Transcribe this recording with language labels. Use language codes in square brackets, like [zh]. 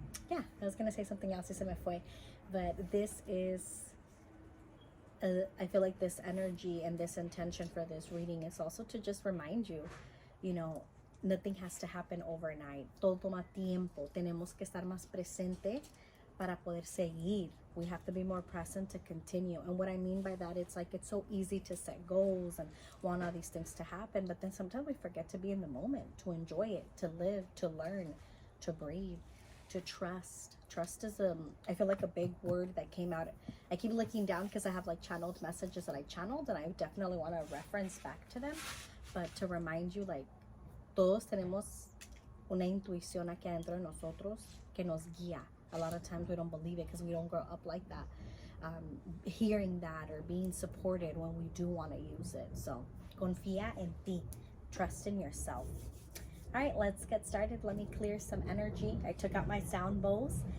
[en] I was gonna say something else, [es] se me fue, [en] but this is I feel like this energy and this intention for this reading is also to just remind you, you know, nothing has to happen overnight. [es] Todo toma tiempo. Tenemos que estar más presente para poder seguir. [en] We have to be more present to continue. And what I mean by that, it's like, it's so easy to set goals and want all these things to happen, but then sometimes we forget to be in the moment, to enjoy it, to live, to learn, to breathe, to trust. Trust is I feel like a big word that came out. I keep looking down because I have like channeled messages that I channeled, and I definitely want to reference back to them. But to remind you, like, [es] todos tenemos una intuición aquí adentro de nosotros que nos guía. [en] A lot of times we don't believe it because we don't grow up like that, hearing that or being supported when we do want to use it. So [es] confía en ti, [en] trust in yourself. All right, let's get started. Let me clear some energy. I took out my sound bowls.